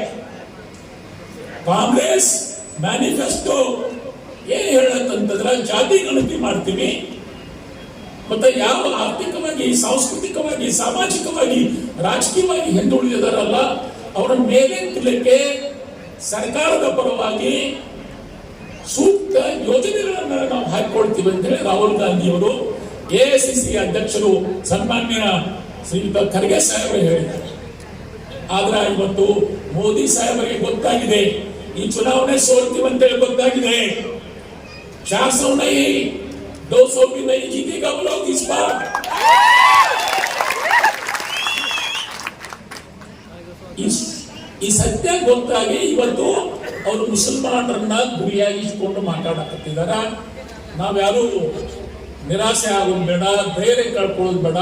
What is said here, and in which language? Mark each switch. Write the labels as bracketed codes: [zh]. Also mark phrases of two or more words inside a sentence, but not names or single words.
[kn] ಕಾಂಗ್ರೆಸ್ ಮ್ಯಾನಿಫೆಸ್ಟೋ ಏನ್ ಹೇಳತ್ತಂತಂದ್ರೆ ಜಾತಿ ಗಣತಿ ಮಾಡ್ತೀವಿ, ಮತ್ತೆ ಯಾವ ಆರ್ಥಿಕವಾಗಿ, ಸಾಂಸ್ಕೃತಿಕವಾಗಿ, ಸಾಮಾಜಿಕವಾಗಿ, ರಾಜಕೀಯವಾಗಿ ಹಿಂದುಳಿದಿದಾರಲ್ಲ ಅವರ ಮೇಲೆತ್ತಲಿಕ್ಕೆ ಸರ್ಕಾರದ ಪರವಾಗಿ ಸೂಕ್ತ ಯೋಜನೆಗಳನ್ನ ನಾವು ಹಾಕಿಕೊಳ್ತೀವಿ ಅಂತ ಹೇಳಿ ರಾಹುಲ್ ಗಾಂಧಿಯವರು, ಎಐಸಿಸಿ ಅಧ್ಯಕ್ಷರು ಸನ್ಮಾನ್ಯ ಶ್ರೀಯುತ ಖರ್ಗೆ ಸಾಹೇಬರು ಹೇಳಿದ್ದಾರೆ. ಆದ್ರೆ ಇವತ್ತು ಮೋದಿ ಸಾಹೇಬರಿಗೆ ಗೊತ್ತಾಗಿದೆ, ಈ ಚುನಾವಣೆ ಸೋಲ್ತೀವಿ ಅಂತೇಳಿ ಗೊತ್ತಾಗಿದೆ. [hi] 400 नहीं 200 भी नहीं जीतेगा वो लोग इस बार. [kn] ಈ ಸತ್ಯ ಗೊತ್ತಾಗಿ ಇವತ್ತು ಅವರು ಮುಸಲ್ಮಾನರನ್ನ ಗುರಿಯಾಗಿಸಿಕೊಂಡು ಮಾತಾಡಕತ್ತಿದಾರ. ನಾವ್ಯಾರು ನಿರಾಸೆ ಆಗೋದು ಬೇಡ, ಧೈರ್ಯ ಕಳ್ಕೊಳ್ಳೋದು ಬೇಡ.